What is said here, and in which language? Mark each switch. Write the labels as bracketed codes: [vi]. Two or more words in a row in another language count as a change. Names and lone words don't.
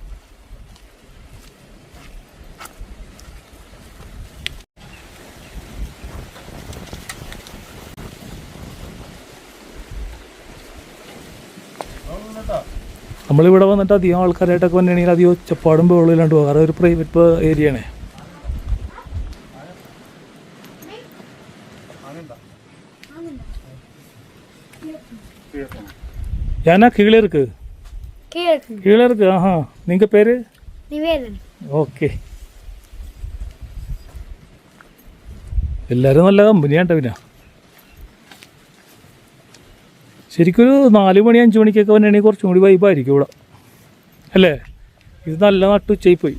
[ml] നമ്മളിവിടെ വന്നിട്ട് അധികം ആൾക്കാരായിട്ടൊക്കെ വന്നിട്ടുണ്ടെങ്കിൽ അധികം ഒച്ചപ്പാടും ബഹളമില്ലാണ്ട് പോകാറ്. ഒരു പ്രൈവറ്റ് ഏരിയയാണേ. [ta] யானா கீழே இருக்கு? கீழே இருக்கு. ஆஹா. நீங்க பேரு? நிவேதன். [ml] ഓക്കെ. എല്ലാവരും നല്ല കമ്പനിയാട്ടോ. പിന്നെ ശരിക്കൊരു 4 മണി 5 മണിക്കൊക്കെ വന്നിട്ടുണ്ടെങ്കിൽ കുറച്ചും കൂടി വൈബായിരിക്കും ഇവിടെ അല്ലേ? ഇത് നല്ല നട്ടുച്ചയായി പോയി.